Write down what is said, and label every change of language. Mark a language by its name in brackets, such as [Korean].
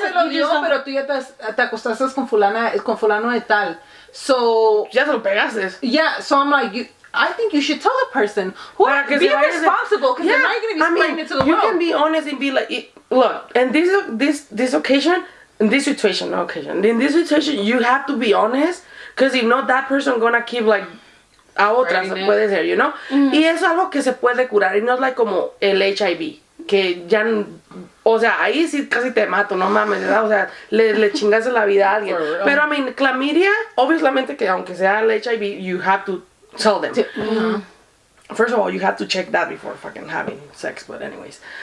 [Spanish] se lo dio, pero tú ya te acostaste con fulano de tal. [English] So... [Spanish] Ya se lo pegaste. [English] Yeah, so I'm like, I think you should tell the person. Be responsible, because they're not going to be spreading it to the world. You can be honest and be like, look, in this occasion, in this situation, you have to be honest, because if not, that person gonna keep like a [Spanish] otras, puede ser, [English] you know? [Spanish] Y es algo que se puede curar, y no es [English] like [Spanish] como el HIV, que ya, o sea, ahí sí casi te mato, no mames, ¿verdad? O sea, le chingas la vida a alguien. Pero, [English] I mean, [Spanish] clamidia, obviamente que aunque sea el HIV, [English] you have to tell them. First of all, you have to check that before fucking having sex, but anyways.